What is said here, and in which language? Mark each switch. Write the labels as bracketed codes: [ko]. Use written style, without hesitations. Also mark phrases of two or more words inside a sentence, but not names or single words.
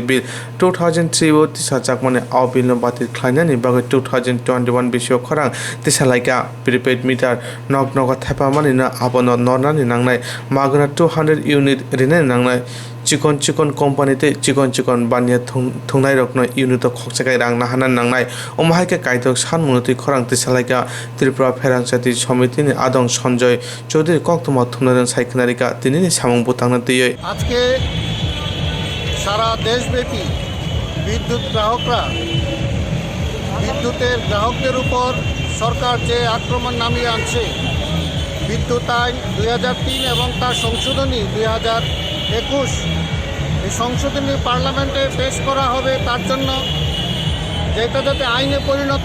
[trp] bill 2003 o tisa jakmane aw bill no batir khlainani bagai 2021 bisio khorang tisalaika [en] prepaid meter [trp] nok nok thapa mani na abono nornani nangnai magna 200 unit rine nangnai chikon company te chikon bania thungnai rokno unit khokchakai rang nahanan nangnai omhaike kaitok san munoti khorang tisalaika Tripura Swrangchati সমিতি ni adong Sanjoy Choudhury Koktwma thumnaran saikhanarika tinini samung butangna tiyoi [bn] আজকে সারা দেশব্যাপী বিদ্যুৎ গ্রাহকদের উপর সরকার যে আক্রমণ নামিয়ে আনছে বিদ্যুৎ আইন 2003 এবং তার সংশোধনী 2021 এই সংশোধনী পার্লামেন্টে পেশ করা হবে তার জন্য যেটা যাতে আইনে পরিণত